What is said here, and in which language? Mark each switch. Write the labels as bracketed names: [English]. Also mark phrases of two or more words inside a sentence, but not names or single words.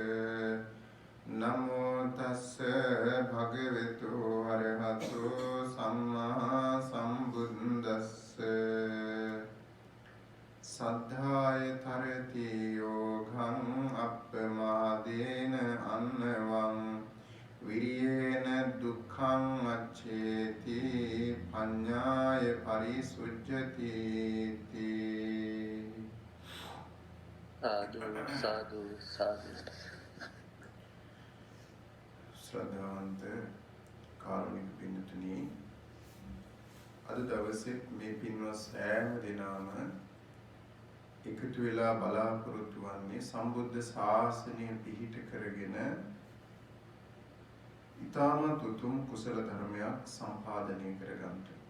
[Pali] නමෝ තස්ස භගවතු වරහතෝ සම්මා සම්බුද්දස්ස සද්ධාය තරති යෝගං අප්පමාදේන අන්නවං විරියේන දුක්ඛං අච්ඡේති පඤ්ඤාය පරිසුජ්ජති සාදු සාදු සාදු [Sinhala] ශ්‍රද්ධාවන්ත කාරුණික පින්තුනි අද දවසේ මේ පින්වත් සෑම දිනම එකතු වෙලා බලාපොරොත්තු වන්නේ සම්බුද්ධ ශාසනය පිහිට කරගෙන ඊටමත් උතුම් කුසල ධර්මයක් සම්පාදනය කරගන්නට.